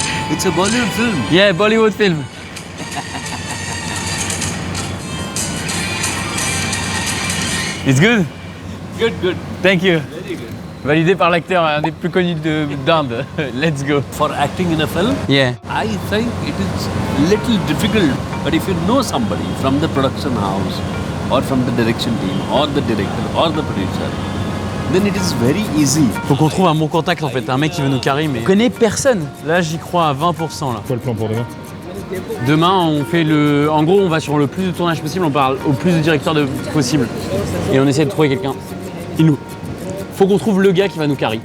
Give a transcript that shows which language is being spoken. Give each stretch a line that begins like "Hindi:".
English: It's a Bollywood film. Yeah, Bollywood film. It's good? Good, good. Thank you. Very good.
French: Validé par l'acteur un des plus connus d'Inde.
English: Let's go. For acting in a film, Yeah. I think it is little difficult. But if you know somebody from the production house, or from the direction team, or the director, or the producer, then it is very easy.
French: Faut qu'on trouve un bon contact en fait, un mec qui veut nous carrer, mais on connaît personne. Là, j'y crois à 20% là. Quoi le plan pour demain? Demain, on fait le. En gros, on va sur le plus de tournage possible, on parle au plus de directeurs possible. Et on essaie de trouver quelqu'un. Faut qu'on trouve le gars qui va nous carrer.